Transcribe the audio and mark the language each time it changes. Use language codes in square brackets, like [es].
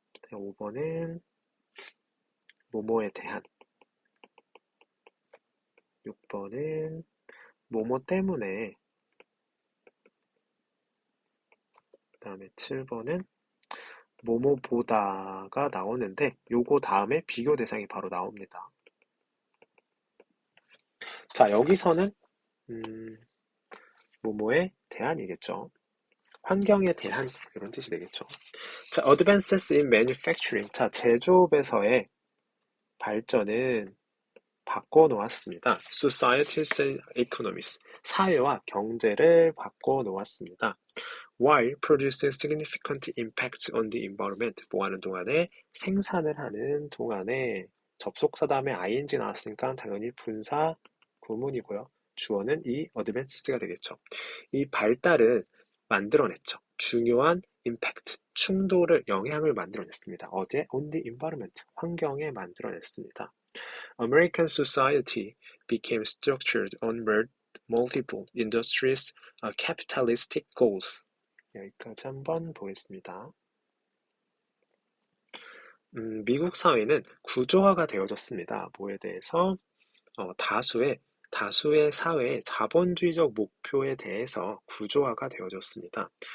[ko] 5번은 뭐뭐에 대한, 6번은 뭐뭐 때문에, 그 다음에 7번은 뭐뭐보다가 나오는데 요거 다음에 비교 대상이 바로 나옵니다. 자, 여기서는 뭐뭐에 대한이겠죠. 환경에 대한 이런 뜻이 되겠죠. [en] 자, advances in manufacturing. [ko] 자, 제조업에서의 발전은 바꿔놓았습니다. [en] Societies and economies. [ko] 사회와 경제를 바꿔놓았습니다. [en] While producing significant impact on the environment. [ko] 뭐하는 동안에 생산을 하는 동안에 접속사 다음에 ing 나왔으니까 당연히 분사 구문이고요. 주어는 이 advances가 되겠죠. 이 발달을 만들어냈죠. 중요한 impact, 영향을 만들어냈습니다. 어제 [en] on the environment, [ko] 환경에 만들어냈습니다. [en] American society became structured on multiple industries, capitalistic goals. [ko] 여기까지 한번 보겠습니다. 미국 사회는 구조화가 되어졌습니다. 뭐에 대해서? 다수의 사회의 자본주의적 목표에 대해서 구조화가 되어졌습니다.